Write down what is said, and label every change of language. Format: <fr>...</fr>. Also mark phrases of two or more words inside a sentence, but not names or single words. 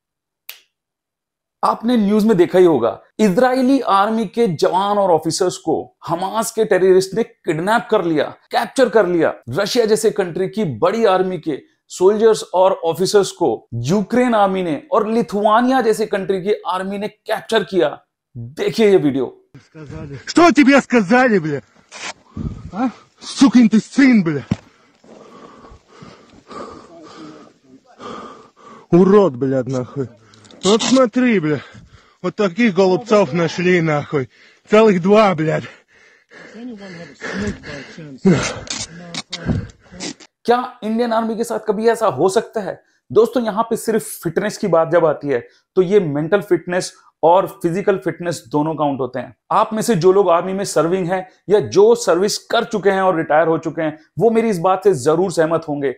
<hi>आपने न्यूज में देखा ही होगा, इजरायली आर्मी के जवान और ऑफिसर्स को हमास के टेररिस्ट ने किडनैप कर लिया, कैप्चर कर लिया। रशिया जैसे कंट्री की बड़ी आर्मी के सोल्जर्स और ऑफिसर्स को यूक्रेन आर्मी ने और लिथुआनिया जैसे कंट्री की आर्मी ने कैप्चर किया। देखिए ये वीडियो।</hi> <ru>Что тебе сказали, бля? А? Сукин ты сын, бля. Урод, блядь, нахуй. Вот смотри, бля. Вот таких голубцов нашли, нахуй. Целых 2, блядь.</ru> <hi>क्या</hi> <en>Indian army</en> <hi>के साथ कभी ऐसा हो सकता है? दोस्तों यहां पे सिर्फ फिटनेस की बात जब आती है तो ये</hi> <en>mental fitness</en> <hi>और</hi> <en>physical fitness</en> <hi>दोनों काउंट होते हैं। आप में से जो लोग आर्मी में सर्विंग हैं या जो सर्विस कर चुके हैं और रिटायर हो चुके हैं, वो मेरी इस बात से जरूर सहमत होंगे।</hi>